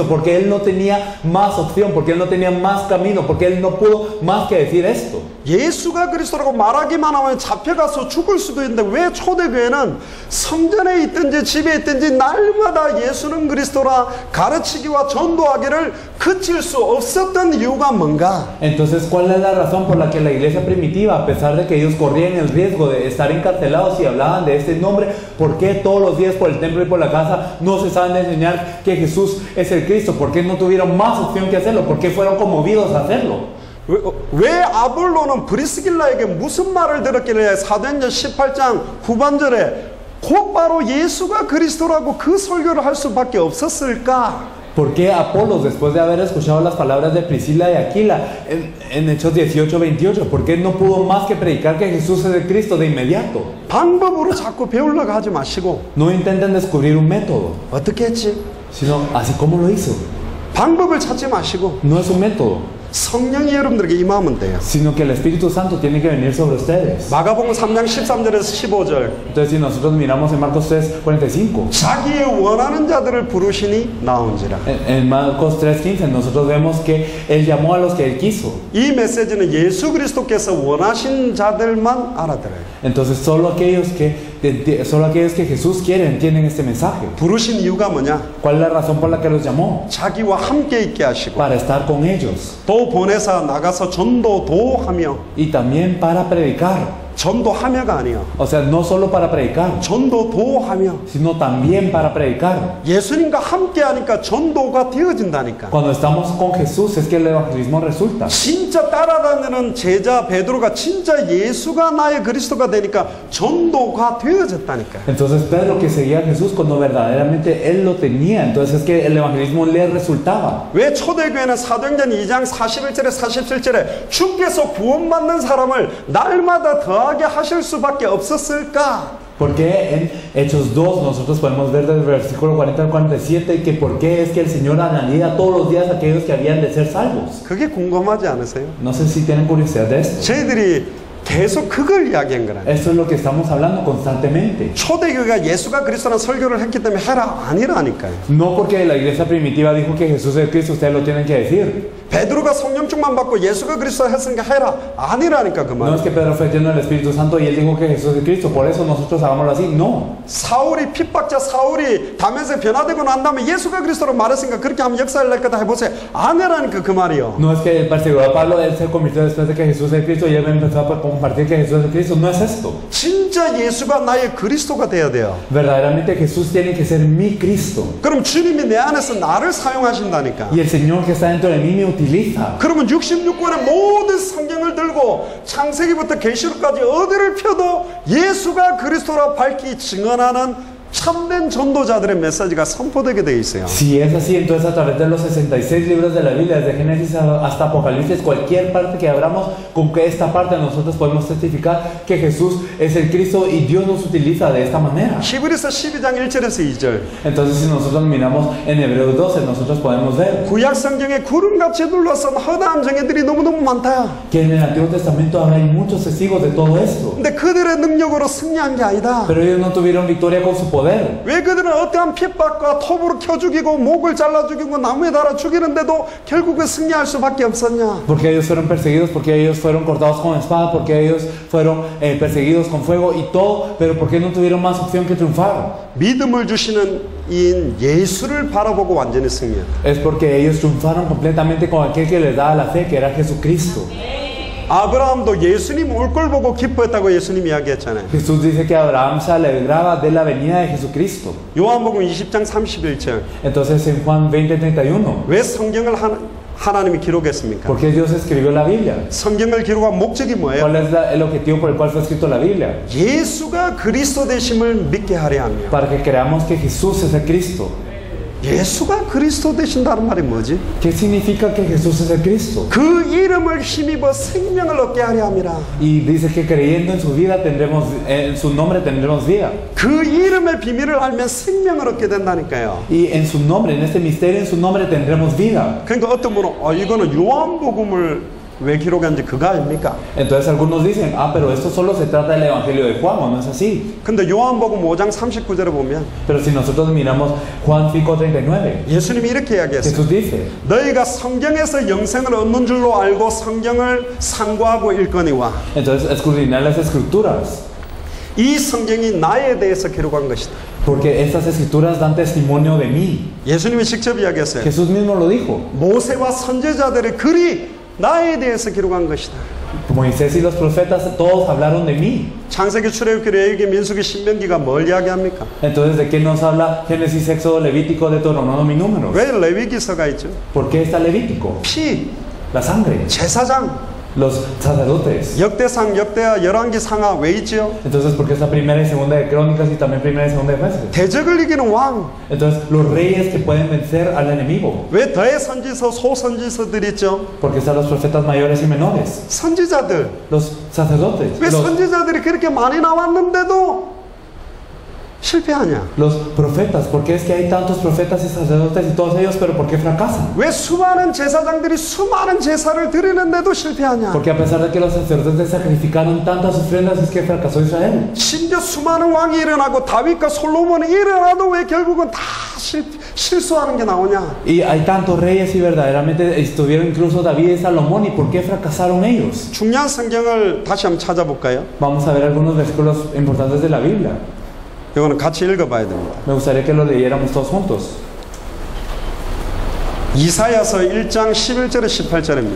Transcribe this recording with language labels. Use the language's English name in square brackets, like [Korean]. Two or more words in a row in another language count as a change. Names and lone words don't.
[Spanish] Porque él no tenía más opción, porque él no tenía más camino, porque él no pudo más que decir esto. [Korean] 예수가 그리스도라고 말하기만 하면 잡혀가서 죽을 수도 있는데 왜 초대교회는 성전에 있든지 집에 있든지 날마다 예수는 그리스도라 가르치기와 전도하기를 그칠 수 없었던 이유가 뭔가? [Spanish] Entonces, ¿cuál es la razón por la que la iglesia primitiva, a pesar de que ellos corrían el riesgo de estar encarcelados y hablaban de este nombre, por qué todos los días por el templo y por la casa no se saben enseñar que Jesús es el Cristo? ¿Por qué no tuvieron más opción que hacerlo? ¿Por qué fueron conmovidos a hacerlo? [Korean] 왜 아볼로는 브리스길라에게 무슨 말을 들었길래 사도행전 18장 후반절에 곧바로 예수가 그리스도라고 그 설교를 할 수밖에 없었을까? [Spanish] ¿Por qué Apolos, después de haber escuchado las palabras de Priscila y Aquila en Hechos 18:28, por qué no pudo más que predicar que Jesús es el Cristo de inmediato? [Korean] 방법으로 자꾸 배우려고 하지 마시고 [Spanish] No intenten descubrir un método, [Korean] 어떻게 했지? [Spanish] sino así como lo hizo. [Korean] 방법을 찾지 마시고 [Spanish] No es un método, [Korean] 성령이 여러분들에게 임하면 돼요. [Spanish] sino que el Espíritu Santo tiene que venir sobre ustedes. [Korean] 마가복음 3장 13절에서 15절 [Spanish] Entonces, si nosotros miramos en Marcos 3:45, [Korean] 자기의 원하는 자들을 부르시니 나온지라. [Spanish] en Marcos 3:15, nosotros vemos que Él llamó a los que Él quiso. [Korean] 이 메시지는 예수 그리스도께서 원하신 자들만 알아들어요. [Spanish] Entonces, solo aquellos que Jesús quiere entienden este mensaje. [Korean] 부르신 이유가 뭐냐? [Spanish] ¿Cuál es la razón por la que los llamó? [Korean] 자기와 함께 있게 하시고 [Spanish] Para estar con ellos. [Korean] 또 보내사 나가서 전도도 하며, [Spanish] Y también para predicar. [Korean] 전도하며가 아니야. [Spanish] O sea, no solo para predicar, [Korean] 전도도 하며. [Spanish] sino también para predicar. [Korean] 예수님과 함께 하니까 전도가 되어진다니까. [Spanish] Cuando estamos con Jesús es que el evangelismo resulta. [Korean] 진짜 따라다니는 제자 베드로가 진짜 예수가 나의 그리스도가 되니까 전도가 되어졌다니까. [Spanish] Entonces Pedro, que seguía a Jesús cuando verdaderamente él lo tenía, entonces es que el evangelismo le resultaba. [Korean] 왜 초대교회는 사도행전 2장 41절에 47절에 주께서 구원받는 사람을 날마다 더하게 하실 수밖에 없었을까? [Spanish] Porque en Hechos 2 nosotros podemos ver del versículo 40 al 47 que por qué es que el Señor añadía todos los días a aquellos que habían de ser salvos. [Korean] 그게 궁금하지 않으세요? [Spanish] No sé si tienen curiosidad de esto. [Korean] 저희들이 계속 그걸 이야기한 거라. [Spanish] Esto es lo que estamos hablando constantemente. [Korean] 초대교회가 예수가 그리스도라는 설교를 했기 때문에 해라 아니라니까요. [Spanish] No porque la iglesia primitiva dijo que Jesús es Cristo, ustedes lo tienen que decir. [Korean] 베드로가 성령충만 받고 예수가 그리스도 했으니까 해라 아니라니까 그 [Spanish] No [Korean] 말. [Spanish] es que Pedro fue lleno del Espíritu Santo y él dijo que Jesús es Cristo, por eso nosotros hagámoslo así. No. [Korean] 사울이 핍박자 사울이 다메섹에 변화되고 난 다음에 예수가 그리스도로 말했으니까 그렇게 하면 역사를 낼 거다 해보세요. 아니라니까 그 말이요. [Spanish] No es que el perseguidor Pablo él se convirtió después de que Jesús es Cristo y él empezó a compartir que Jesús es Cristo. No es esto. [Korean] 진짜 예수가 나의 그리스도가 돼야 돼요. [Spanish] Verdaderamente Jesús tiene que ser mi Cristo. [Korean] 그럼 주님이 내 안에서 나를 사용하신다니까. [Spanish] Y el Señor que está dentro de mí me utiliza. [Korean] 그러면 66권의 모든 성경을 들고 창세기부터 계시록까지 어디를 펴도 예수가 그리스도라 밝히 증언하는 참된 전도자들의 메시지가 선포되게 돼 있어요. [Spanish] Si es así, entonces a través de los 66 libros de la Biblia, desde Génesis hasta Apocalipsis, cualquier parte que abramos, con que esta parte nosotros podemos testificar que Jesús es el Cristo y Dios nos utiliza de esta manera. [Korean] 히브리서 12장 1절에서 2절. [Spanish] Entonces, si nosotros miramos en Hebreos 12, nosotros podemos ver [Korean] 구약 성경에 구름같이 둘러싼 허다한 정예들이 너무너무 많다. [Spanish] que en el Antiguo Testamento hay muchos testigos de todo esto. [Korean] 근데 그들의 능력으로 승리한 게 아니다. [Spanish] Pero ellos no tuvieron victoria con su poder. [Korean] 왜 그들은 어떠한 핍박과 톱으로 켜 죽이고 목을 잘라 죽이고 나무에 달아 죽이는데도 결국에 승리할 수밖에 없었냐? [Spanish] Porque ellos fueron perseguidos, porque ellos fueron cortados con espada, porque ellos fueron perseguidos con fuego y todo, pero ¿por qué no tuvieron más opción que triunfar? [Korean] 믿음을 주시는 이인 예수를 바라보고 완전히 승리했다. [Spanish] Es porque ellos triunfaron completamente con aquel que les daba la fe, que era Jesucristo. [Korean] 아브라함도 예수님 올 걸 보고 기뻐했다고 예수님 이야기했잖아요. [Spanish] Jesús dice que Abraham se alegraba de la venida de Jesucristo. [Korean] 요한복음 20장 31절. [Spanish] Entonces en Juan 20:31, [Korean] 왜 성경을 하나님이 기록했습니까? [Spanish] ¿por qué Dios escribió la Biblia? [Korean] 성경을 기록한 목적이 뭐예요? [Spanish] ¿Cuál es el objetivo por el cual fue escrito la Biblia? [Korean] 예수가 그리스도 되심을 믿게 하려 하며 [Spanish] Para que creamos que Jesús es el Cristo. [Korean] 예수가 그리스도 되신다는 말이 뭐지? [Spanish] ¿Qué significa que Jesús es el Cristo? [Korean] 그 이름을 힘입어 생명을 얻게 하려 함이라. [Spanish] Y dice que creyendo en su vida tendremos, en su nombre tendremos vida. [Korean] 그 이름의 비밀을 알면 생명을 얻게 된다니까요. [Spanish] Y en su nombre, en este misterio, en su nombre tendremos vida. [Korean] 그러니까 어떤 분은 이거는 요한복음을 왜 기록한지 그거 아닙니까? [Spanish] Entonces algunos dicen, pero esto solo se trata del Evangelio de Juan, ¿o no es así? [Korean] 근데 요한복음 5장 39절에 보면 [Spanish] Pero si nosotros miramos Juan 5:39, [Korean] 예수님이 이렇게 이야기했어요. [Spanish] Jesús dice, [Korean] 너희가 성경에서 영생을 얻는 줄로 알고 성경을 상고하고 읽거니와 [Spanish] entonces escudriñad las escrituras, [Korean] 이 성경이 나에 대해서 기록한 것이다. [Spanish] porque estas escrituras dan testimonio de mí. [Korean] 예수님이 직접 이야기했어요. [Spanish] Jesús mismo lo dijo. [Korean] 모세와 선지자들의 글이 나에 대해서 기록한 것이다. [Spanish] Moisés y los profetas todos hablaron de mí. [Korean] 창세기, 출애굽기, 레위기, 민수기, 신명기가 뭘 이야기합니까? [Spanish] Entonces, ¿de qué nos habla Génesis, Éxodo, Levítico, Deuteronomio y Números? [Korean] 왜 레위기서가 있죠? [Spanish] ¿Por qué está Levítico? [Korean] 피, [Spanish] La sangre, [Korean] 제사장, [Spanish] los sacerdotes. [Korean] 역대상, 역대하, 열왕기, 상하 왜 있죠? [Spanish] Entonces, ¿por qué está primera y segunda de Crónicas y también primera y segunda de Jueces? [Korean] 대적을 이기는 왕, [Spanish] Entonces, los reyes que pueden vencer al enemigo. [Korean] 왜 대선지서, 소선지서들 있죠? [Spanish] Porque están los profetas mayores y menores. [Korean] 선지자들, [Spanish] Los sacerdotes. [Korean] 왜 선지자들이 그렇게 많이 나왔는데도 실패하냐? [Spanish] Los profetas. ¿Por qué es que hay tantos profetas y sacerdotes y todos ellos, pero por qué fracasan? [Korean] 왜 수많은 제사장들이 수많은 제사를 드리는데도 실패하냐? [Spanish] Porque a pesar de que los sacerdotes sacrificaron tantas ofrendas, es que fracasó Israel. [Korean] 심지어 수많은 왕이 일어나고 다윗과 솔로몬이 일어나도 왜 결국은 다 실수하는 게 나오냐? [Spanish] Y hay tantos reyes y verdaderamente estuvieron incluso David y Salomón. ¿Y por qué fracasaron ellos? [Korean] 중요한 성경을 다시 한번 찾아볼까요? [Spanish] Vamos a ver algunos versículos importantes de la Biblia. [Korean] 이거는 같이 읽어봐야 됩니다. [Spanish] Me gustaría que lo leyéramos todos juntos. [Korean] 이사야서 1장 11절에 18절입니다.